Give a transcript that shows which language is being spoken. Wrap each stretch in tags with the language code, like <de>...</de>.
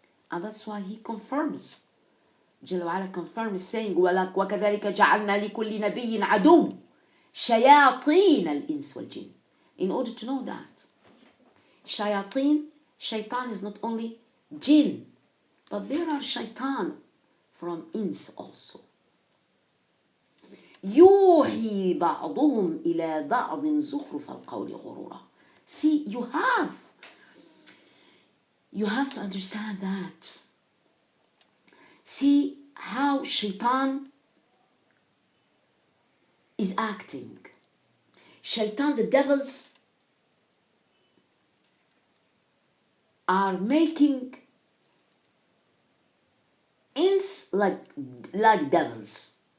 <en>And that's why He confirms. Jalla wa Ala confirms, saying,</en> <ar>وَكَذَلِكَ جَعَلْنَا لِكُلِّ نَبِيٍّ عَدُوٍّ شياطين الإنس والجن.</ar> <en>In order to know that, shaitan is not only jinn, but there are shaitan from ins also.</en> <ar>يوحي بعضهم إلى بعض زخرف القول غرورا.</ar> <en>See, you have to understand that. See how shaitan is acting. Shaitan, the devils, are making ins like devils.</en>